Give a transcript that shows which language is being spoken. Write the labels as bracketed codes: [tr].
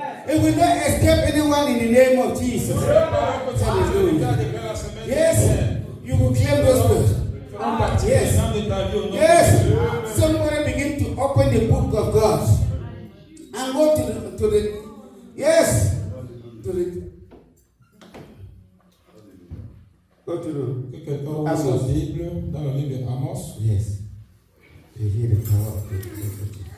[en] It will not escape anyone in the name of Jesus. Hallelujah. Yes, you will claim those words. Yes. Yes. Somebody begin to open the book of God and go to the yes. To the go to the [fr] Quelqu'un ouvre la Bible dans le livre d'Amos. [en] Yes. You hear the power of the prophet.